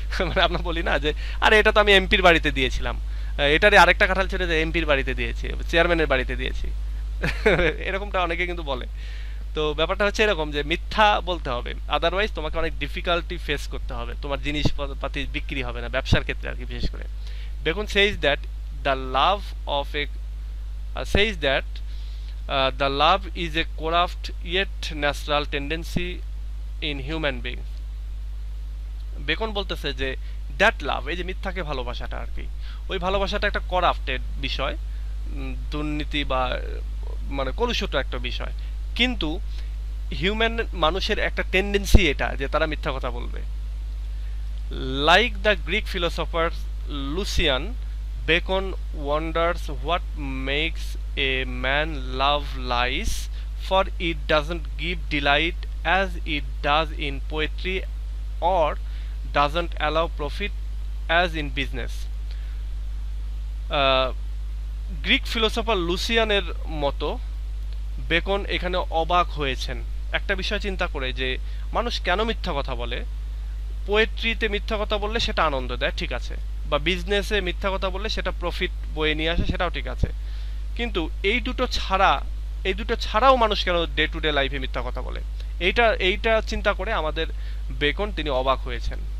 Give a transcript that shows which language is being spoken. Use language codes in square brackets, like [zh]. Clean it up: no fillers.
[bn] মানে আমরা বলি না যে আরে এটা তো আমি এমপির বাড়িতে দিয়েছিলাম, এটারে আরেকটা কাঁঠাল ছেড়ে যে এমপির বাড়িতে দিয়েছি, চেয়ারম্যানের বাড়িতে দিয়েছি, এরকমটা অনেকে কিন্তু বলে। তো ব্যাপারটা হচ্ছে এরকম যে মিথ্যা বলতে হবে, আদারওয়াইজ তোমাকে অনেক ডিফিকাল্টি ফেস করতে হবে, তোমার জিনিসপাতি বিক্রি হবে না, ব্যবসার ক্ষেত্রে আর কি বিশেষ করে। [en] Bacon says that the love of a says that the love is a corrupt yet natural tendency in human beings। [bn] Beacon বলতেছে যে [en] that love, [bn] এই যে মিথ্যাকে ভালোবাসাটা আর কি, ওই ভালোবাসাটা একটা করাপ্টেড বিষয়, দুর্নীতি বা মানে কলুষিত একটা বিষয়, কিন্তু হিউম্যান মানুষের একটা টেন্ডেন্সি এটা যে তারা মিথ্যা কথা বলবে। [en] Like the Greek philosopher Lucian, Bacon wonders what makes a man love lies, for it doesn't give delight as it does in poetry, or doesn't allow profit as in business. [bn] Greek philosopher লুসিয়ানের মতো beacon এখানে অবাক হয়েছেন একটা বিষয় চিন্তা করে যে মানুষ কেন মিথ্যা কথা বলে। পোয়েট্রিতে মিথ্যা কথা বললে সেটা আনন্দ দেয়, ঠিক আছে, বা বিজনেসে মিথ্যা কথা বললে সেটা প্রফিট বয়ে নিয়ে আসে, সেটাও ঠিক আছে, কিন্তু এই দুটো ছাড়াও মানুষ কেন ডে টু ডে লাইফে মিথ্যা কথা বলে, এইটা চিন্তা করে আমাদের বেকন তিনি অবাক হয়েছেন।